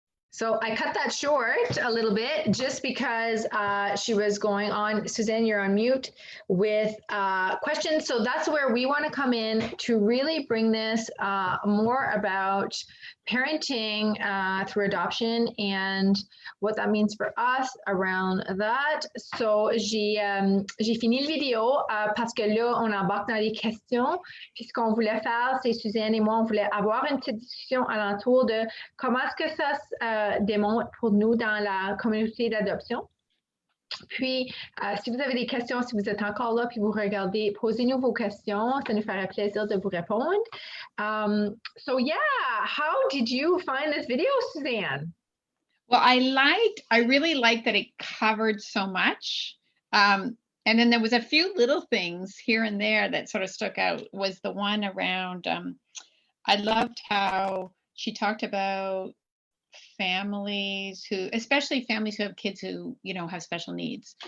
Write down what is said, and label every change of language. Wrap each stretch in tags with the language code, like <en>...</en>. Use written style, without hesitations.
<en>So I cut that short a little bit just because she was going on. Suzanne, you're on mute with questions. So that's where we want to come in to really bring this more about parenting through adoption and what that means for us around that.</en> <fr>So j'ai fini le vidéo parce que là, on embarque dans les questions. Puis ce qu'on voulait faire, c'est Suzanne et moi, on voulait avoir une petite discussion alentour de comment est-ce que ça démontre pour nous dans la communauté d'adoption. Puis, si vous avez des questions, si vous êtes encore là, puis vous regardez, posez-nous vos questions. Ça nous ferait plaisir de vous répondre.</fr> <en>So yeah, how did you find this video, Suzanne? Well, I really liked that it covered so much. And then there was a few little things here and there that sort of stuck out. Was the one around, I loved how she talked about families who, especially families who have kids who, have special needs.</en>